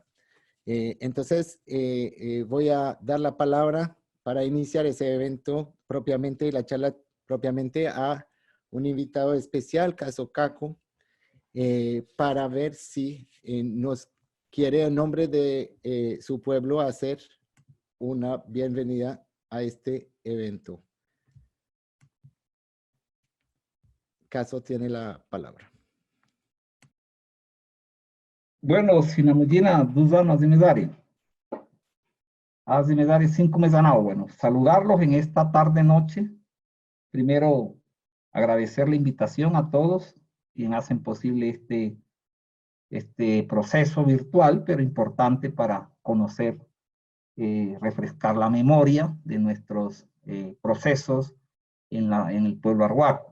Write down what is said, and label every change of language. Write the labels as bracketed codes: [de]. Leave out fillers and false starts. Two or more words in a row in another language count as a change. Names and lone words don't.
[es] Entonces, voy a dar la palabra para iniciar ese evento propiamente, la charla propiamente, a un invitado especial, Caso Caco, para ver si nos quiere en nombre de su pueblo hacer una bienvenida a este evento. Caso tiene la palabra. Bueno, [arh] sinamujina duzan azimedari. Azimedari 5 mesanao. [es] Bueno, saludarlos en esta tarde noche. Primero, agradecer la invitación a todos quienes hacen posible este proceso virtual, pero importante para conocer, refrescar la memoria de nuestros procesos en el pueblo arhuaco.